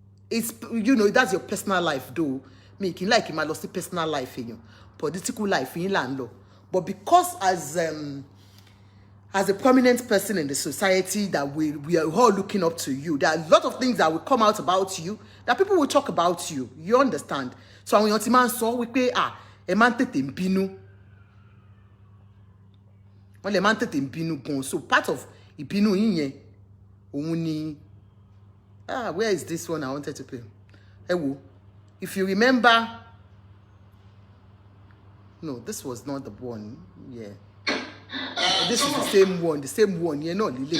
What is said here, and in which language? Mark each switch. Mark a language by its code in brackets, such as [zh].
[en] It's, that's your personal life though. [yo] Me kì í [en] like [yo] máa lọ sí [en] personal life èèyàn. Political life [yo] yín là ń lọ. [en] But because as a prominent person in the society that we are all looking up to you, there are a lot of things that will come out about you, that people will talk about you. You understand? [yo] So àwọn èèyàn ti máa ń sọ wípé ẹ máa ń tètè ń bínú. Wọ́n lè máa ń tètè ń bínú gan. [en] So part of [yo] ìbínú yín yẹn òun ni [en] where is this one I wanted to play? [yo] Ẹ wò, [en] if you remember, no, this was not the one. Yeah. This is the same one. Yeah, no, Lily.